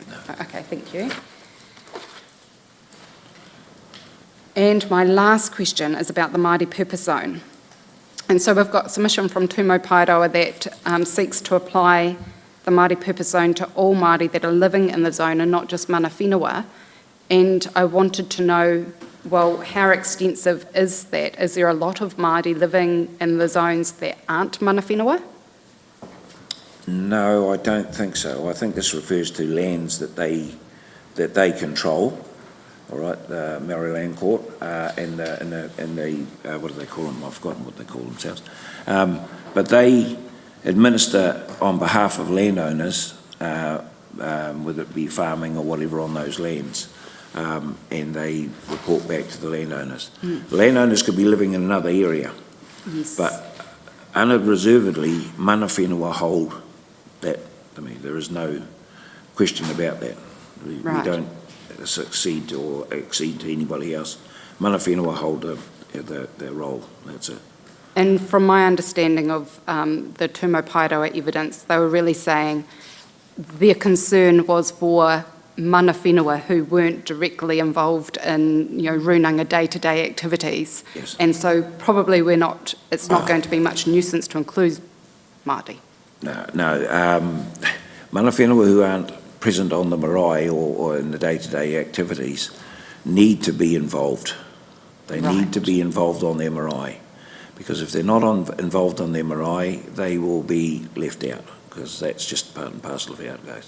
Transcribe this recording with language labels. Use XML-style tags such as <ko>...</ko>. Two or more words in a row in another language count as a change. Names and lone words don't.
<en>No. Okay, thank you. And my last question is about the Māori purpose zone. And so we've got submission from Tūmo Paeroa that seeks to apply the Māori purpose zone to all Māori that are living in the zone and not just</en> <mi>mana whenua.</mi> <en>And I wanted to know, well, how extensive is that? Is there a lot of Māori living in the zones that aren't</en> <mi>mana whenua?</mi> <en>No, I don't think so. I think this refers to lands that they control. All right, the Maori Land Court and the what do they call them? I've forgotten what they call themselves. But they administer on behalf of landowners, whether it be farming or whatever on those lands, and they report back to the landowners. The landowners could be living in another area, Yes. but unreservedly,</en> <mi>mana whenua</mi> <en>hold that. I mean, there is no question about that. We don't succeed or exceed to anybody else.</en> <mi>Mana whenua</mi> <en>hold their role, that's it. And from my understanding of the Tūmo Paeroa evidence, they were really saying their concern was for</en> <mi>mana whenua</mi> <en>who weren't directly involved in, runanga day-to-day activities. Yes. And so probably it's not going to be much nuisance to include Māori. No.</en> <mi>Mana whenua</mi> <en>who aren't present on the marae or in the day-to-day activities need to be involved. They need to be involved on their marae, because if they're not involved on their marae, they will be left out, because that's just part and parcel of how it goes.</en>